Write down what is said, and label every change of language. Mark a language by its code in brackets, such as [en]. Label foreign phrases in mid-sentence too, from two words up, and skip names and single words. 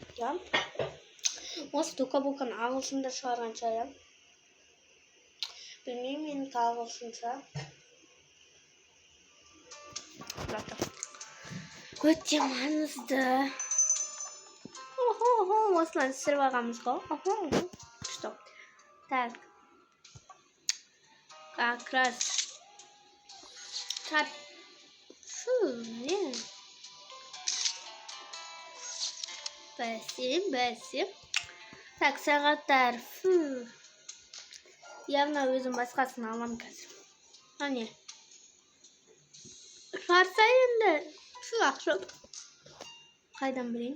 [kk] Осы тоқа-боқаны ағылшында шығарған шығар. Білмеймін, менікі ағылшынша. Өте маңызды. Осылан түсіріп алғанбыз ғой. [ru] Что? Так. Как раз. [kk] Не. Бәсе. Так, сағаттар. Явно өзім басқасын алам қазір. Не? Шығарса енді. Ақша. Қайдан білейін?